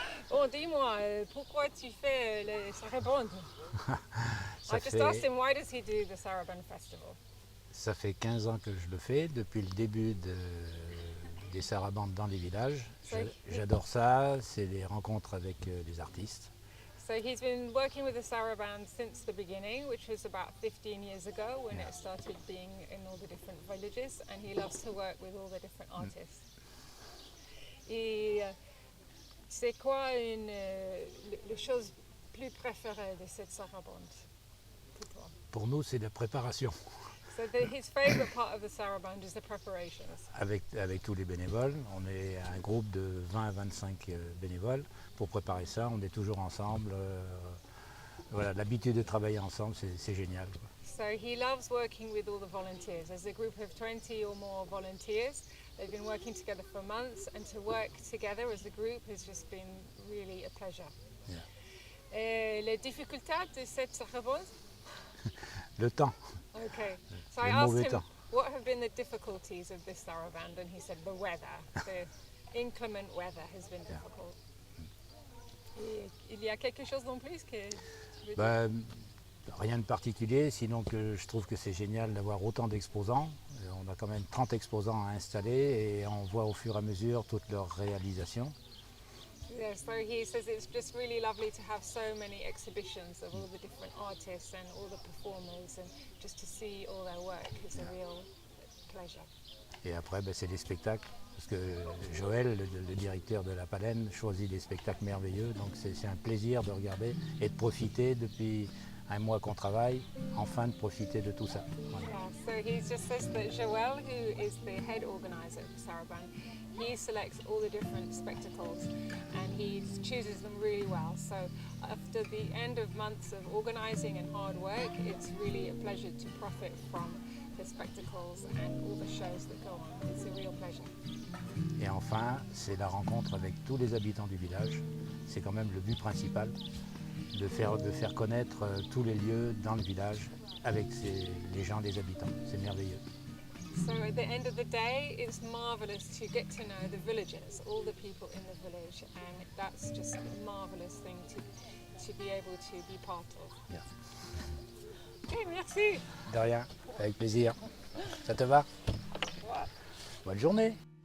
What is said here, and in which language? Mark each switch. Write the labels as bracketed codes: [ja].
[fr] Bon, dis-moi, pourquoi tu fais les Sarabandes? [en] I just asked him, why does he do the Sarabandes Festival? [fr] Ça fait 15 ans que je le fais, depuis le début des Sarabandes dans les villages. J'adore ça, c'est les rencontres avec les artistes. [en] So he's been working with the Sarabandes since the beginning, which was about 15 years ago when it started being in all the different villages, and he loves to work with all the different artists. [fr] Et c'est quoi la chose plus préférée de cette Sarabande pour toi? Pour nous, c'est la préparation. [en] So his favorite part of the Sarabande is the preparations. [fr] Avec tous les bénévoles, on est un groupe de 20 à 25 bénévoles. Pour préparer ça, on est toujours ensemble. Voilà, l'habitude de travailler ensemble, c'est génial. [en] So he loves working with all the volunteers. There's a group of 20 or more volunteers. They've been working together for months, and to work together as a group has just been really a pleasure. Yeah. [fr] Les difficultés de cette Sarabande? Le temps. [en] Okay. So I asked him what have been the difficulties of this Sarabande, and he said the weather. The inclement weather has been difficult. [fr] Il y a quelque chose en plus que tu veux dire? Rien de particulier, sinon que je trouve que c'est génial d'avoir autant d'exposants. On a quand même 30 exposants à installer et on voit au fur et à mesure toutes leurs réalisations. [en] Yeah, so he says it's just really lovely to have so many exhibitions of all the different artists and all the performers, and just to see all their work is a real pleasure. [fr] Et après, c'est les spectacles, parce que Joël, le directeur de la Palenne, choisit des spectacles merveilleux, donc c'est un plaisir de regarder et de profiter depuis un mois qu'on travaille, enfin de profiter de tout ça. Voilà. [en] Yeah, so he just says that Joël, who is the head organizer of the Sarabande, he selects all the different spectacles and he chooses them really well. So after the end of months of organizing and hard work, it's really a pleasure to profit from the spectacles and all the shows that go on. It's a real pleasure. [fr] Et enfin, c'est la rencontre avec tous les habitants du village. C'est quand même le but principal, de faire connaître tous les lieux dans le village avec les gens, les habitants. C'est merveilleux. [en] So at the end of the day, it's marvellous to get to know the villagers, all the people in the village, and that's just a marvellous thing to be able to be part of. [fr] Bien. Okay, merci. De rien, avec plaisir. Ça te va? Bonne journée.